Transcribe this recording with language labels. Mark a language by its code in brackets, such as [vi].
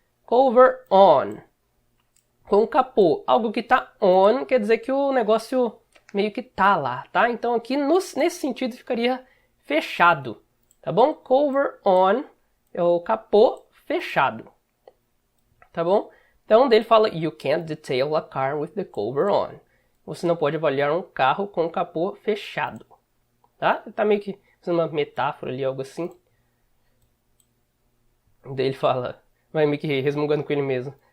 [en] Cover on. [pt] Com capô, algo que tá on, quer dizer que o negócio meio que tá lá, tá? Então aqui nesse sentido ficaria fechado, tá bom? Cover on é o capô fechado, tá bom? Então dele fala, [en] you can't detail a car with the cover on. [pt] Você não pode avaliar um carro com o capô fechado, tá? Tá meio que fazendo uma metáfora ali, algo assim. Daí ele fala, vai meio que resmungando com ele mesmo.